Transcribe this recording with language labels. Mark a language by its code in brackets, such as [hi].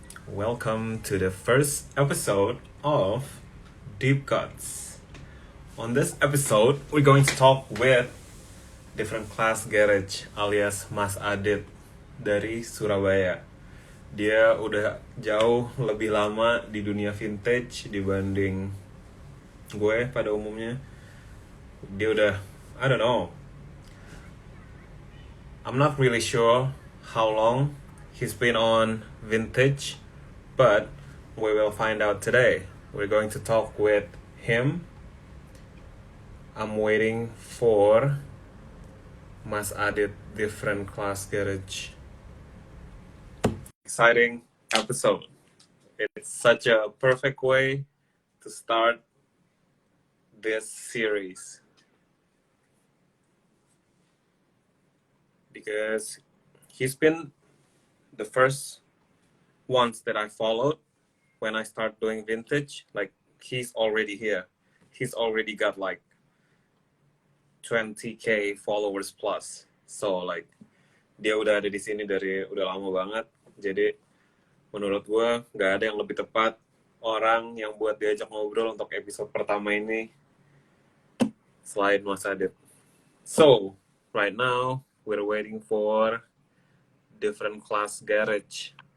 [en] Welcome to the first episode of Deep Cuts. On this episode, we're going to talk with Different Class Garage alias Mas Adit [id] dari Surabaya. Dia udah jauh lebih lama di dunia vintage dibanding gue pada umumnya. Dia udah, [en] I don't know, I'm not really sure how long he's been on vintage, but we will find out today. We're going to talk with him. I'm waiting for Mas Adit Different Class Garage. Exciting episode. It's such a perfect way to start this series because he's been the first ones that I followed when I start doing vintage. Like, he's already here. He's already got like 20k followers plus. So like [id] dia udah ada di sini dari udah lama banget. Jadi menurut gue nggak ada yang lebih tepat orang yang buat diajak ngobrol untuk episode pertama ini selain Mas Adit. [en] So right now we're waiting for Different Class Garage.